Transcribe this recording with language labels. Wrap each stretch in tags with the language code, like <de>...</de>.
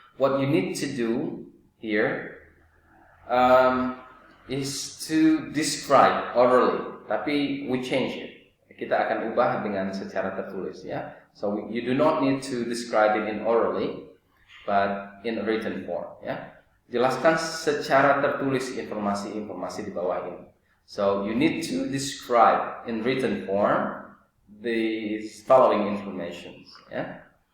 <en>What you need to do here is to describe orally, tapi we change it.</en> <id>Kita akan ubah dengan secara tertulis ya.</id> <en>So you do not need to describe it in orally, but in a written form ya.</en> <id>Jelaskan secara tertulis informasi di bawah ini.</id> <en>So you need to describe in written form the following information ya.</en>